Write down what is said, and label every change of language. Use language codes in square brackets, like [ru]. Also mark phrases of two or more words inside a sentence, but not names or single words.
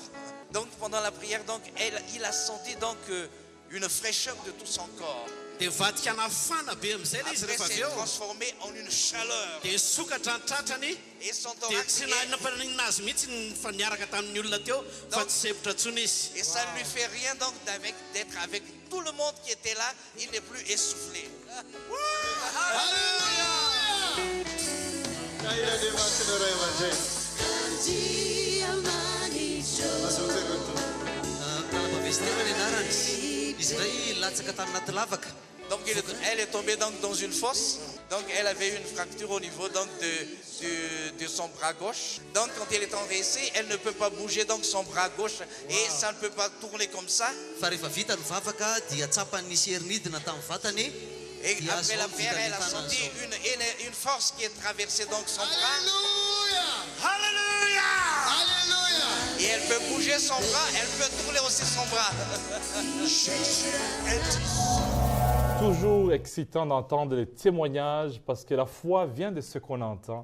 [fr] Donc pendant la prière, donc il a senti donc une fraîcheur de tout son corps. [mg] dia vadikana fana be amin'izay ilay izy [fr] Après, [mg] rehefa avy [fr] c'est [mg] eo [fr] transformé en une chaleur. [mg] dia sokatra ny tratrany [fr] Et son [mg] dia [fr] thorax, [mg] tsy nanina azy mihitsy fa niaraka tamin'ny olona teo fa tsy sepotra tsony izy [fr] et ça ne lui fait rien donc d'être avec tout le monde qui était là. Il n'est plus essoufflé. Donc elle est tombée donc dans une fosse. Donc elle avait une fracture au niveau donc de son bras gauche. Donc quand elle est engraissée, elle ne peut pas bouger donc son bras gauche et ça ne peut pas tourner comme ça. [mg] Fa rehefa vita ny vavaka dia tsapany nisy herinidina tamin'ny vatany. [fr] Et après la prière, elle a senti une force qui est traversée donc son bras. Et elle peut bouger son bras, elle peut tourner aussi son bras. Toujours excitant d'entendre les témoignages parce que la foi vient de ce qu'on entend.